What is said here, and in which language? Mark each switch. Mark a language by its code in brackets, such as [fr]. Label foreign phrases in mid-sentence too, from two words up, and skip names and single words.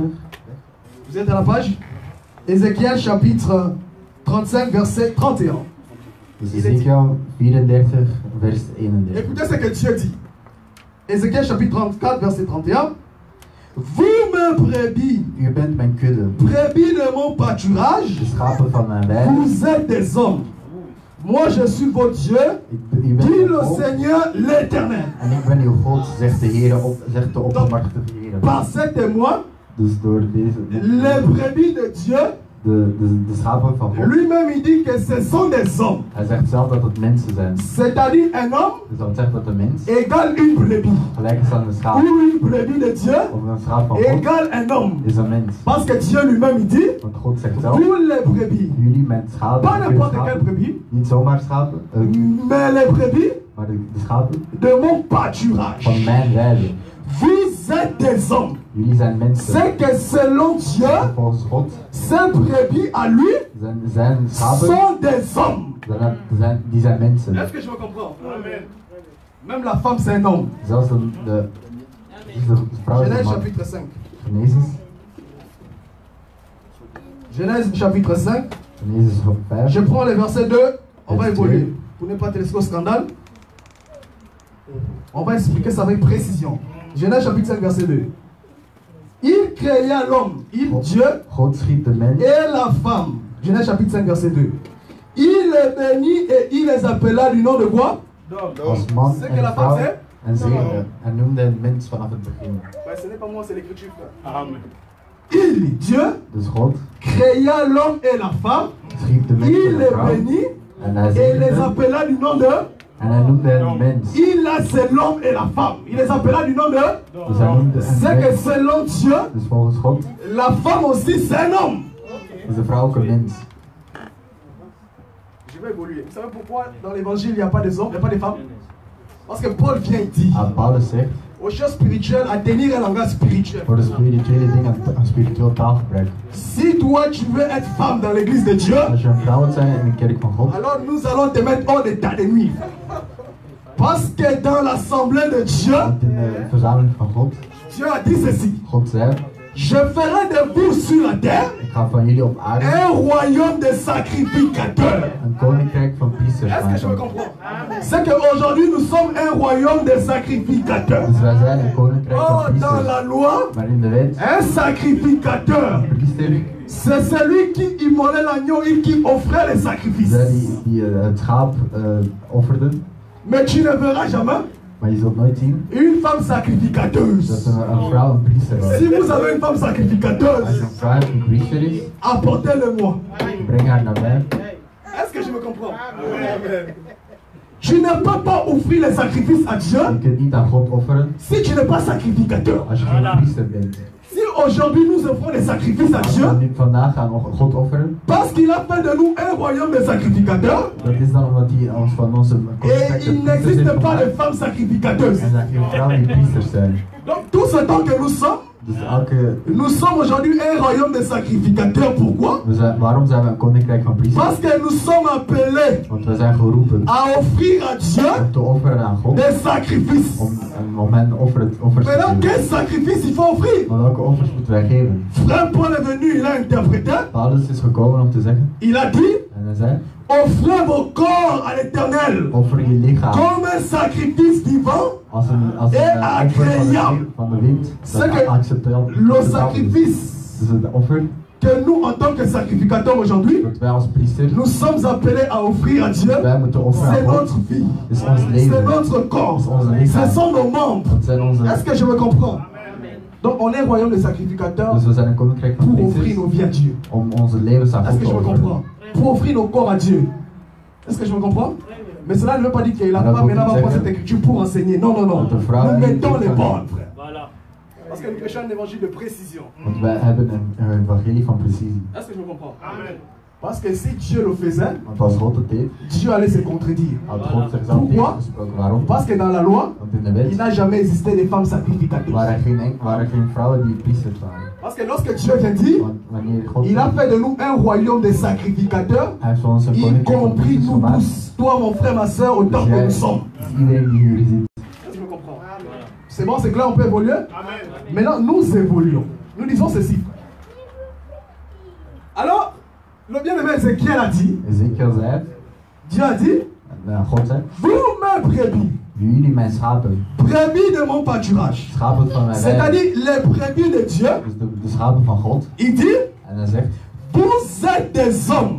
[fr] Vous êtes à la page? Ézéchiel chapitre 35, verset 31. [nl] Ezekiel 34, vers 31. [fr] Écoutez ce que Dieu dit. Ézéchiel chapitre 34, verset 31. Vous, mes brebis, [nl] U bent mijn kudde, [fr] brebis de mon pâturage, [nl] de schapen van mijn weide. [fr] vous êtes des hommes. Moi, je suis votre Dieu, [nl] U bent dit mijn [fr] le [nl] volk [fr] Seigneur l'Éternel. [nl] en ik ben uw God, zegt de Heer, zegt de oppermachtige Heer. [fr] Par ces témoins, [nl] Dus door deze, [fr] les brebis de Dieu, [nl] de schapen van God. [fr] lui-même il dit que ce sont des hommes. [nl] Hij zegt zelf dat het mensen zijn. [fr] C'est-à-dire un homme [nl] Dus dat zegt dat de mens [fr] égale une brebis. [nl] gelijk is aan een schaap. [fr] Ou une brebis de Dieu [nl] Of een schaap van God [fr] égale un homme. [nl] is een mens. [fr] Parce que Dieu lui-même il dit, [nl] Want God zegt zelf, [fr] vous les brebis, [nl] jullie met schapen, [fr] pas n'importe quelle brebis, [nl] niet zomaar schapen, [fr] mais les brebis [nl] maar de schapen [fr] de mon pâturage. [nl] van mijn weide. [fr] Vous êtes des hommes. [nl] Jullie zijn mensen. [fr] C'est que selon Dieu, [nl] Volgens God [fr] ces brebis à lui [nl] zijn schapen, [fr] sont des hommes. [nl] die zijn mensen. [fr] Est-ce que je me comprends? Amen. Même la femme c'est un homme. [nl] Zelfs de vrouw is een [fr] Genèse [nl] man. [fr] chapitre 5. [nl] Genesis. [fr] Genèse chapitre 5. [nl] Genesis 5. [fr] Je prends le verset 2. On va Verset évoluer. 2. Pour ne pas te laisser au scandale. On va expliquer ça avec précision. Genèse chapitre 5 verset 2. Il créa l'homme, Dieu, [nl] God schiep de mens [fr] et la femme. Genèse chapitre 5 verset 2. Il les bénit et il les appela du nom de quoi? [nl] als man [fr] C'est que [nl] en [fr] la femme [nl] vrouw [fr] c'est? [nl] en zegende. En noemde een mens vanaf het begin. [fr] Ce n'est pas moi, c'est l'écriture. Amen. Il, Dieu, [nl] Dus God [fr] créa l'homme et la femme. [nl] schiep de mens [fr] Il [nl] en de [fr] les [nl] vrouw. [fr] bénit [nl] En hij [fr] et les [nl] zegende. [fr] appela du nom de. [nl] En hij noemde een mens. [fr] Il a c'est l'homme et la femme. Il les appela du nom de. [nl] Dus hij noemde een [fr] C'est que [nl] mens. [fr] selon Dieu, [nl] Dus volgens God [fr] la femme aussi c'est un homme. [nl] is de vrouw ook een mens. [fr] Je vais évoluer. Vous savez pourquoi dans l'évangile il n'y a pas des hommes, il n'y a pas des femmes? Parce que Paul vient et dit [nl] Paulus zegt, [fr] aux choses spirituelles à tenir un langage spirituel. [nl] voor de spirituele dingen een spiritueel taalgebruik. [fr] Si toi tu veux être femme dans l'église de Dieu, [nl] Als je een vrouw wilt zijn in de kerk van God, [fr] alors nous allons te mettre hors d'état de nuit. Parce que dans l'assemblée de Dieu, [nl] want in de verzameling van God, [fr] Dieu a dit ceci. [nl] God zei, [fr] Je ferai de vous sur la terre [nl] ik ga van jullie op aarde [fr] un royaume de sacrificateurs. [nl] een koninkrijk van priesters [fr] Est-ce que je me [nl] maken. [fr] comprends? C'est qu'aujourd'hui nous sommes un royaume de sacrificateurs. [nl] Dus wij zijn een koninkrijk van [fr] Oh, dans [nl] priesters. [fr] la loi, [nl] Maar in de wet, [fr] un sacrificateur, [nl] priester, [fr] c'est celui qui immolait l'agneau et qui offrait les sacrifices. [nl] zijn die het schaap offerden. [fr] Mais tu ne verras jamais [nl] Maar je zult nooit zien [fr] une femme sacrificateuse. [nl] dat een vrouw een priester was. [fr] Si vous avez une femme [nl] Als je [fr] sacrificateuse, [nl] een vrouw een priester is, [fr] apportez-le-moi. [nl] breng haar naar mij. [fr] Est-ce que je me comprends? Tu ne peux pas offrir les sacrifices à Dieu [nl] Je kunt niet aan God offeren [fr] si tu n'es pas sacrificateur. [nl] als je geen priester bent. [fr] Si aujourd'hui nous offrons des sacrifices à [nl] Als [fr] Dieu, [nl] we nu vandaag gaan God offeren, [fr] parce qu'il a fait de nous un royaume de sacrificateurs, [nl] dat is dan omdat hij ons van onze koninkrijk [fr] et [nl] de [fr] il [nl] priesters [fr] n'existe [nl] heeft [fr] pas de [nl] gemaakt. [fr] femmes sacrificateuses. [nl] En dat geen vrouwen die priesters zijn. [fr] Donc tout ce temps que nous sommes, [nl] Dus [fr] nous sommes aujourd'hui un royaume de sacrificateurs. Pourquoi? [nl] waarom zijn we een koninkrijk van priesters? [fr] Parce que nous sommes appelés [nl] Want we zijn geroepen [fr] à offrir à Dieu [nl] om te offeren aan God. [fr] des sacrifices. [nl] Om hen offers te [fr] Maintenant, quel [nl] geven. [fr] sacrifice il faut offrir? [nl] Maar welke offers moeten wij geven? [fr] Frère Paul est venu, il a interprété, [nl] Paulus is gekomen om te zeggen, [fr] il a dit, [nl] en hij zei, [fr] offrez vos corps à l'éternel [nl] offer je lichaam [fr] comme un sacrifice vivant. [nl] als een offer van de wind. [fr] C'est que le sacrifice [nl] Dus het offer [fr] que nous, en tant que sacrificateurs aujourd'hui, [nl] dat wij als priester, [fr] nous sommes appelés à offrir à Dieu, [nl] wij moeten offeren [fr] c'est [nl] aan God. [fr] notre vie, [nl] is ons [fr] c'est [nl] leven. [fr] notre corps, ce sont nos membres. [nl] Dat zijn onze... [fr] Est-ce que je me comprends? Donc on est un royaume de sacrificateurs [nl] Dus we zijn een koninkrijk van [fr] pour offrir [nl] priesters [fr] nos vies à Dieu. [nl] om onze levens aan [fr] Est-ce [nl] God [fr] que [nl] te [fr] je me [nl] offeren. [fr] comprends? Pour offrir nos corps à Dieu. Est-ce que je me comprends? Mais cela ne veut pas dire qu'il a Alors, pas faut maintenant que va prendre tu cette écriture pour enseigner. Non, non, non. [nl] Want de vrouw [fr] Nous [nl] die- [fr] mettons les [nl] die- [fr] bornes, frère. Voilà. Parce que nous prêchons un évangile de précision. [nl] Want wij hebben een evangelie van precisie. [fr] Est-ce que je me comprends? Amen. Parce que si Dieu le faisait, [nl] Want als God het deed, [fr] Dieu allait se contredire. [nl] had God zichzelf [fr] Pourquoi? [nl] tegengesproken. Waarom? [fr] Parce que dans la loi, [nl] Want in de [fr] il [nl] wet [fr] n'a jamais existé de femmes sacrificateuses. [nl] waren geen vrouwen die priesters waren. [fr] Parce que lorsque Dieu vient dire, [nl] Want wanneer God [fr] il a fait de nous un royaume de sacrificateurs, [nl] hij heeft van ons een [fr] y [nl] koninkrijk van [fr] compris [nl] priesters [fr] nous [nl] gemaakt. [fr] tous. Toi, mon frère, ma soeur, autant [nl] Dus [fr] que [nl] jij, [fr] nous sommes. [nl] iedereen die hier zit. [fr] Est-ce que je me comprends? C'est bon, c'est clair, on peut évoluer? Amen. Maintenant, nous évoluons. Nous disons ceci. Alors, le bien-aimé Ézéchiel a dit, Dieu a dit, vous mes brebis, brebis de mon pâturage, c'est-à-dire les brebis de Dieu, il dit, vous êtes des hommes.